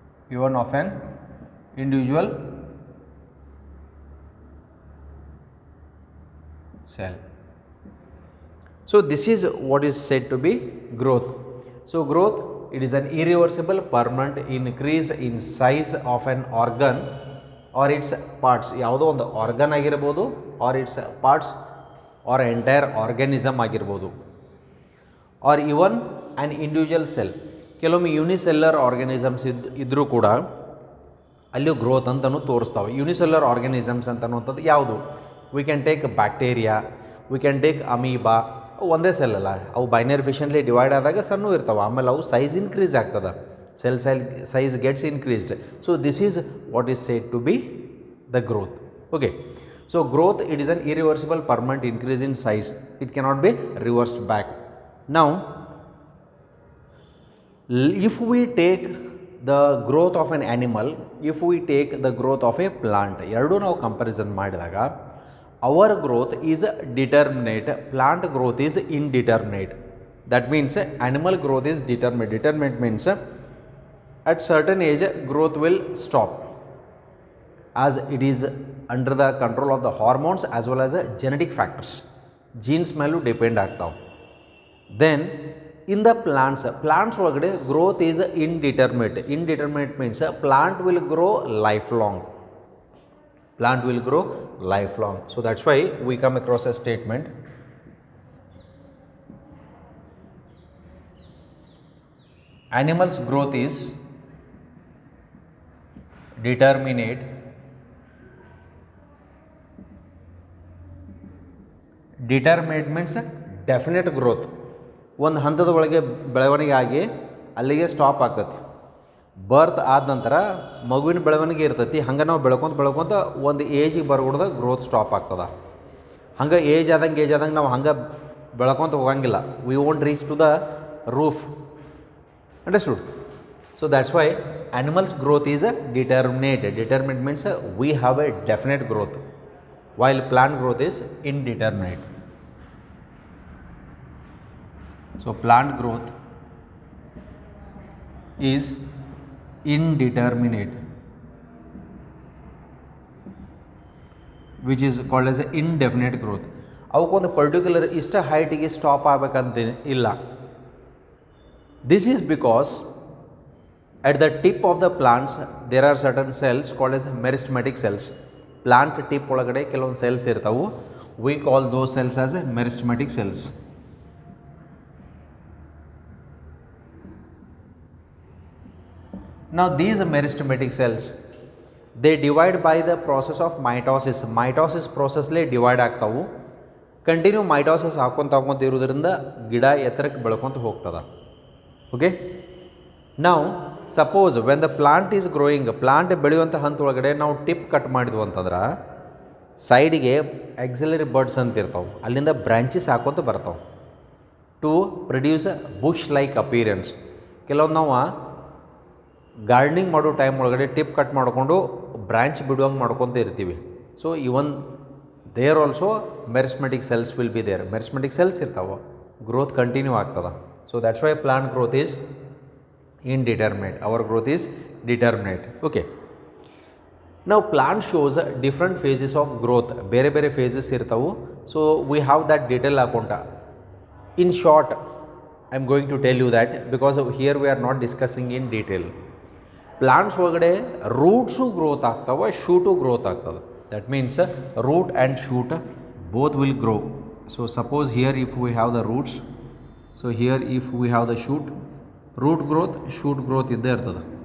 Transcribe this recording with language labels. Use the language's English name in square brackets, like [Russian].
[English] Even of an individual cell. So this is what is said to be growth. So growth it is an irreversible permanent increase in size of an organ or its parts. [Kannada] ಯಾವುದೋ ಒಂದು [English] Organ ಆಗಿರ್ಬೋದು or its parts or entire organism ಆಗಿರ್ಬೋದು or even an individual cell. [Kannada] ಕೆಲವೊಮ್ಮೆ ಯೂನಿಸೆಲ್ಲರ್ organisms ಇದ್ದರೂ ಕೂಡ ಅಲ್ಲಿಯೂ growth ಅಂತಲೂ ತೋರಿಸ್ತಾವೆ. [English] unicellular organisms [Kannada] ಅಂತನ್ನುವಂಥದ್ದು ಯಾವುದು? [English] We can take bacteria, we can take amoeba. [Kannada] ಒಂದೇ ಸೆಲ್ ಅಲ್ಲ, ಅವು ಬೈನರಿ ಫಿಷನ್ಲಿ ಡಿವೈಡ್ ಆದಾಗ ಸಣ್ಣ ಇರ್ತಾವೆ, ಆಮೇಲೆ ಅವು ಸೈಜ್ ಇನ್ಕ್ರೀಸ್ ಆಗ್ತದೆ, [English] Cell size gets increased. So this is what is said to be the growth. Okay, so growth it is an irreversible permanent increase in size, it cannot be reversed back. Now if we take the growth of an animal, if we take the growth of a plant, [Kannada] ಎರಡೂ ನಾವು comparison ಮಾಡಿದಾಗ [English] our growth is determinate, plant growth is indeterminate. That means animal growth is determinate. Determinate means at certain age growth will stop as it is under the control of the hormones as well as genetic factors. [Kannada] Genes ಮೇಲೂ depend ಆಗ್ತಾವೆ. [English] Then in the plants ಒಳಗಡೆ growth is indeterminate. Indeterminate means plant will grow lifelong. Plant will grow lifelong. So that's why we come across a statement, animals growth is determinate. Determinate means definite growth. [Kannada] ಒಂದು ಹಂತದ ಒಳಗೆ ಬೆಳವಣಿಗೆ ಆಗಿ ಅಲ್ಲಿಗೆ stop ಆಗ್ತೈತಿ. ಬರ್ತ್ ಆದ ನಂತರ ಮಗುವಿನ ಬೆಳವಣಿಗೆ ಇರ್ತೈತಿ, ಹಂಗೆ ನಾವು ಬೆಳ್ಕೊಂತ ಒಂದು ಏಜಿಗೆ ಬರ್ಬಿಡ್ದಾಗ ಗ್ರೋತ್ ಸ್ಟಾಪ್ ಆಗ್ತದೆ. ಹಂಗೆ ಏಜ್ ಆದಂಗೆ ನಾವು ಹಂಗೆ ಬೆಳ್ಕೊಂತ ಹೋಗಂಗಿಲ್ಲ. [English] We won't reach to the roof. [Kannada] Understood? [English] So that's why animals growth is determinate. Determinate means we have a definite growth, while plant growth is indeterminate. So plant growth is indeterminate, which is called as indefinite growth. [Kannada] ಅವಕ್ಕೊಂದು particular ಇಷ್ಟ ಹೈಟಿಗೆ stop ಆಗಬೇಕಂತ ಇಲ್ಲ. [English] This is because at the tip of the plants there are certain cells called as meristematic cells. [Kannada] Plant tip ಒಳಗಡೆ ಕೆಲವೊಂದು cells ಇರ್ತಾವೆ. [English] we call those cells as meristematic cells. Now these meristematic cells, they divide by the process of mitosis. [Kannada] Mitosis process ಲೇ divide ಆಗ್ತಾವು. Continue mitosis ಹಾಕ್ಕೊಂತ ಇರೋದ್ರಿಂದ ಗಿಡ ಎತ್ತರಕ್ಕೆ ಬೆಳ್ಕೊತ ಹೋಗ್ತದೆ. Okay, ನಾವು [English] suppose when the plant is growing, [Kannada] plant ಬೆಳೆಯುವಂಥ ಹಂತ ಒಳಗಡೆ ನಾವು ಟಿಪ್ ಕಟ್ ಮಾಡಿದ್ವು ಅಂತಂದ್ರೆ ಸೈಡಿಗೆ ಆಕ್ಸಿಲರಿ ಬಡ್ಸ್ ಅಂತ ಇರ್ತಾವೆ, ಅಲ್ಲಿಂದ ಬ್ರ್ಯಾಂಚಸ್ ಹಾಕ್ಕೊಂತ ಬರ್ತಾವೆ [English] To produce bush like appearance. [Kannada] ಕೆಲವೊಂದು ನಾವು ಗಾರ್ಡನಿಂಗ್ ಮಾಡೋ ಟೈಮ್ ಒಳಗಡೆ ಟಿಪ್ ಕಟ್ ಮಾಡಿಕೊಂಡು ಬ್ರ್ಯಾಂಚ್ ಬಿಡುವಂಗೆ ಮಾಡ್ಕೊತ ಇರ್ತೀವಿ. [English] So even there also meristematic cells will be there. Meristematic cells ಇರ್ತಾವೆ, growth continue ಆಗ್ತದೆ. So that's why plant growth is indeterminate. Our growth is determinate. Okay, now plant shows different phases of growth. [Kannada] ಬೇರೆ ಬೇರೆ phases ಇರ್ತಾವು. [English] So we have that detail account. In short I am going to tell you that because here we are not discussing in detail. [Kannada] Plants ಒಳಗಡೆ roots growth ಆಗ್ತಾವೆ, shoot growth ಆಗ್ತದೆ. [English] That means root and shoot both will grow. So suppose here if we have the roots, so here if we have the shoot, root growth shoot growth [Kannada] ಇದ್ದೇ ಇರ್ತದೆ.